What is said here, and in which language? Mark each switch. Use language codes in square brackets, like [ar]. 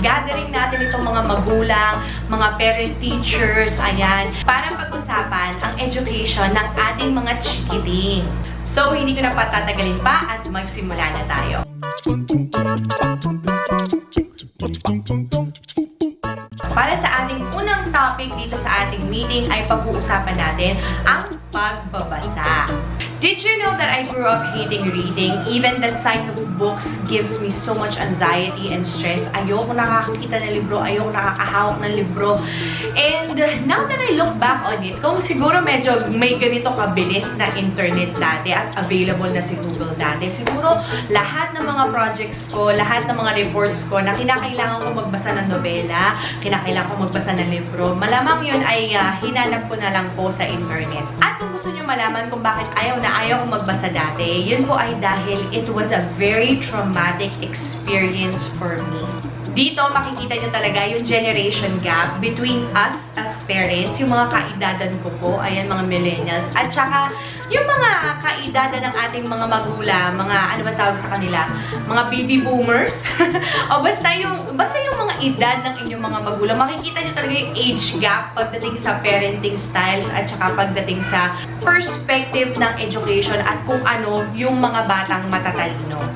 [tl] Gathering natin itong mga magulang, mga parent teachers, ayan, para pag-usapan ang education ng ating mga chikiting. So, hindi ko na patatagalin pa at magsimula na tayo. Para sa ating unang topic dito sa ating meeting ay pag-uusapan natin ang pagbabasa. [en] Did you know that I grew up hating reading? Even the sight of books gives me so much anxiety and stress. [tl] Ayoko nakakakita ng libro, ayoko nakakahawak ng libro. [en] And now that I look back on it, [tl] kung siguro medyo may ganito kabilis na internet dati at available na si Google dati, siguro lahat ng mga projects ko, lahat ng mga reports ko na kinakailangan ko magbasa ng nobela, kinakailangan ko magbasa ng libro, malamang yun ay hinanap ko na lang po sa internet. At kung gusto nyo malaman kung bakit ayaw ko magbasa dati, yun po ay dahil [en] it was a very traumatic experience for me. [tl] Dito, makikita nyo talaga yung [en] generation gap between us as parents, [tl] yung mga kaedadan ko po, ayan, mga millennials, at saka yung mga kaedadan ng ating mga magulang, mga, ano ba tawag sa kanila? Mga baby boomers? O basta yung mga edad ng inyong mga magulang, makikita nyo talaga yung age gap pagdating sa parenting styles at saka pagdating sa perspective ng education at kung ano yung mga batang matatalino.